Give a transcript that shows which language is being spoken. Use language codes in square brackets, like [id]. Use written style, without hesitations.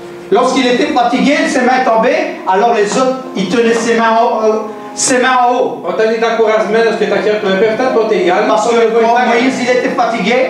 [fr] Lorsqu'il était fatigué, ses mains tombaient, alors les autres, ils tenaient ses mains en haut. [el] Όταν ήταν κουρασμένος και τα χέρια του έπεφταν, τότε οι άλλοι [fr] Parce que quand Moïse il était fatigué,